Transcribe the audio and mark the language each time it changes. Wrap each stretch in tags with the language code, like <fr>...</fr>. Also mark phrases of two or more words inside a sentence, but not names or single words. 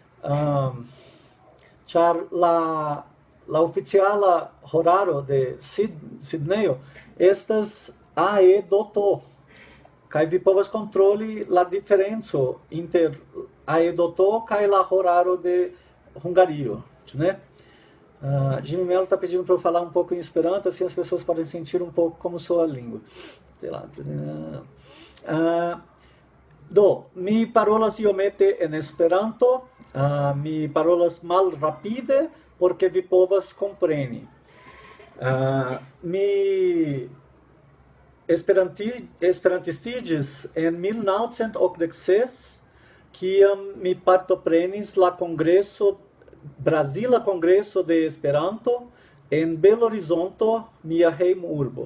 <eo>Ĉar la oficiala horaro de Sidnejo estas AE.to, kaj vi povas kontroli la diferenco inter AE.to kaj la horaro de Hungario,</eo> <pt>né? Jimmy Mello está pedindo para eu falar um pouco em Esperanto, assim as pessoas podem sentir um pouco como soa a língua. Sei lá.</pt> <eo>Mi parolas iomete en Esperanto, mi parolas mal rapide, porque vi povas kompreni. Mi esperantistiĝis en 1986, kiam mi partoprenis la kongreso, Brazila Kongreso de Esperanto en Belo Horizonto, mia hejmurbo.</eo>